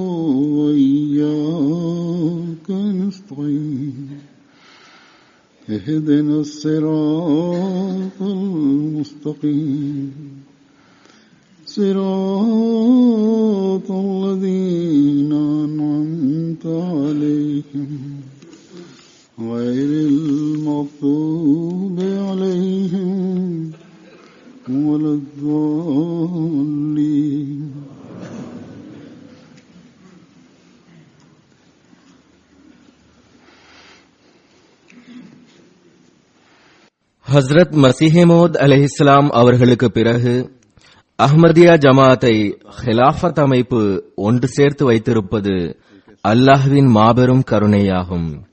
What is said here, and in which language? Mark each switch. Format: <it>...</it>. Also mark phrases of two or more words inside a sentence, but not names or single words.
<ar>وإياك نستعين اهدنا الصراط المستقيم صراط الذين أنعمت عليهم غير المغضوب عليهم ولا الضالين.</ar> <ta>ஹஸ்ரத் மஸீஹ் மவ்ஊத்</ta> <ar>عليه السلام</ar> <ta>அவர்களுக்கு பிறகு அஹ்மதியா ஜமாத்தை ஹிலாஃபத் அமைப்பு ஒன்று சேர்த்து வைத்திருப்பது அல்லாஹ்வின் மாபெரும் கருணையாகும்.</ta>